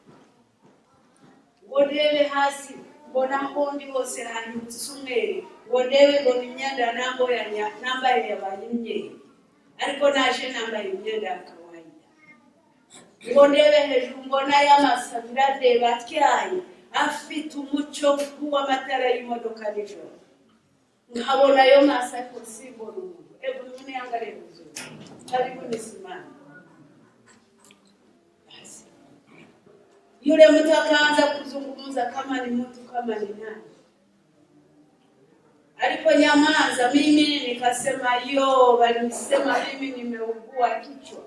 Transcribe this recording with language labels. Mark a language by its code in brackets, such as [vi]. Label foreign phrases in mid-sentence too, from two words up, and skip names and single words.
[rw] Ngo ndebe hasi mbona ahondi hose hahindutse umweru, ngo ndebe mbona imyenda nambaye yabaye imyeru, ariko naje nambaye imyenda ya kawaida. Ngo ndebe hejuru mbona y'amaso abiri andeba atyaye afite umucyo w'amatara y'imodoka nijoro. Nkabona ayo maso ariko simbona umuntu. [sw] Ebu nyine yangalie vizuri. Karibu nisimame. Yule mtu akaanza kuzungumza kama ni mtu kama ni nani. Aliponyamaza mimi nikasema walisema mimi nimeugua kichwa.